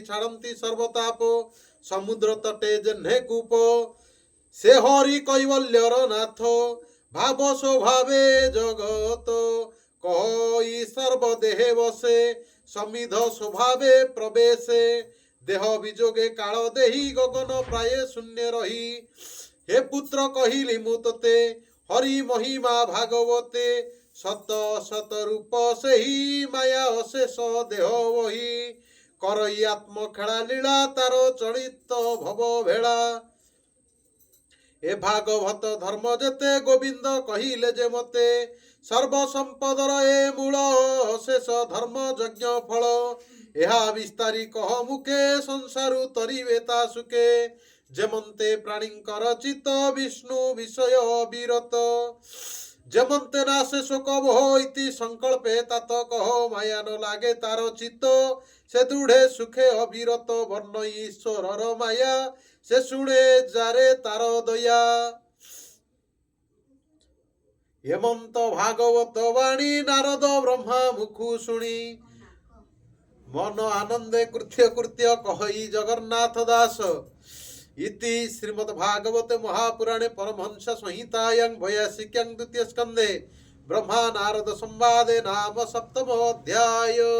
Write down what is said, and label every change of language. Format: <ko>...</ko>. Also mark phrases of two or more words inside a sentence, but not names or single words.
<or>ଛାଡ଼ନ୍ତି ସର୍ବତାପ ସମୁଦ୍ର ତଟେ ଯେହ୍ନେ କୂପ ସେ ହରି କୈବଲ୍ୟର ନାଥ ଭାବ ସ୍ୱଭାବେ ଜଗତ କହି ସର୍ବଦେହେ ବସେ ସମିଧ ସ୍ୱଭାବେ ପ୍ରବେଶେ ଦେହ ବିଯୋଗେ କାଳ ଦେହି ଗଗନ ପ୍ରାୟ ଶୂନ୍ୟ ରହି ହେ ପୁତ୍ର କହିଲି ମୁଁ ତୋତେ ହରି ମହିମା ଭାଗବତେ ସତ ସତ ରୂପ ସହି ମାୟା ଅଶେଷ ଦେହ ବହି କରଇ ଆତ୍ମ ଖେଳା ଲୀଳା ତାର ଚଳିତ ଭବ ଭେଳା ଏ ଭାଗବତ ଧର୍ମ ଯେତେ ଗୋବିନ୍ଦ କହିଲେ ଯେ ମତେ ସର୍ବ ସମ୍ପଦର ଏ ମୂଳ ଅଶେଷ ଧର୍ମ ଯଜ୍ଞ ଫଳ ଏହା ବିସ୍ତାରି କହ ମୁଖେ ସଂସାରୁ ତରିବେ ତା ସୁଖେ ଯେମନ୍ତେ ପ୍ରାଣୀଙ୍କର ଚିତ୍ତ ବିଷ୍ଣୁ ବିଷୟ ଅବିରତ ଯେମନ୍ତେ ନାଶେ ଶୋକ ଭୋ ଇତି ସଙ୍କଳ୍ପେ ତାତ କହ ମାୟା ନ ଲାଗେ ତାର ଚିତ୍ତ ସେ ଦୃଢ଼େ ସୁଖେ ଅବିରତ ବର୍ଣ୍ଣ ଈଶ୍ୱର ମାୟା ସେ ଶୁଣେ ଯାରେ ତାର ଦୟା ହେମନ୍ତ ଭାଗବତ ବାଣୀ ନାରଦ ବ୍ରହ୍ମା ମୁଖୁ ଶୁଣି ମନ ଆନନ୍ଦେ କୃତ୍ୟ କୃତ୍ୟ କହଇ ଜଗନ୍ନାଥ ଦାସ</or> <sa>इति श्रीमद्भागवते महापुराणे परमहंस संहितायां 82 द्वितीय स्कंदे ब्रह्मा नारद संवादे नाम 7 अध्याय।</sa>